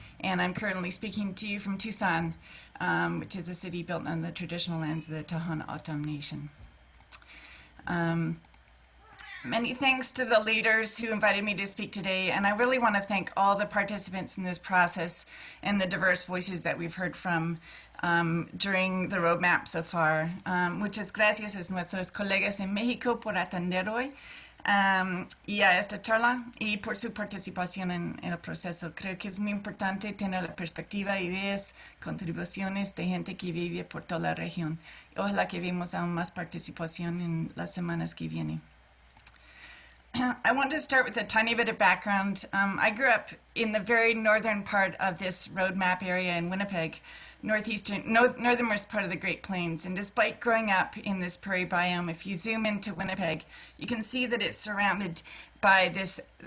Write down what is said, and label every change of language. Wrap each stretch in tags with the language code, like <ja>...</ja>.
<en>And I'm currently speaking to you from Tucson, which is a city built on the traditional lands of the Tohono O'odham Nation. Many thanks to the leaders who invited me to speak today, and I really want to thank all the participants in this process and the diverse voices that we've heard from during the roadmap so far.</en> <es>Muchas gracias a nuestros colegas en México por atender hoy y a esta charla y por su participación en el proceso. Creo que es muy importante tener la perspectiva, ideas, contribuciones de gente que vive por toda la región. Ojalá que vemos aún más participación en las semanas que vienen.</es> <en>I want to start with a tiny bit of background. I grew up in the very northern part of this roadmap area in Winnipeg, northernmost part of the Great Plains. And despite growing up in this prairie biome, if you zoom into Winnipeg, you can see that it's surrounded by this</en>